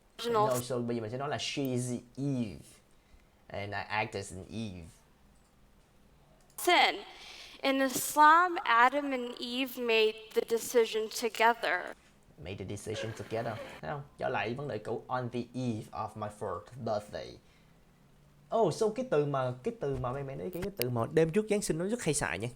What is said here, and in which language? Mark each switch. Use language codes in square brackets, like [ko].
[en] No, so [vi] bây giờ mình sẽ nói là [en] she's Eve. And I act as an Eve. Sin. In Islam, Adam and Eve made the decision together. Made the decision together. [vi] Thấy không? Trở lại vấn đề cũ. [en] On the eve of my 4th birthday. [vi] So cái từ mà mày nói cái từ mà đêm trước Giáng sinh nó rất hay xài nha.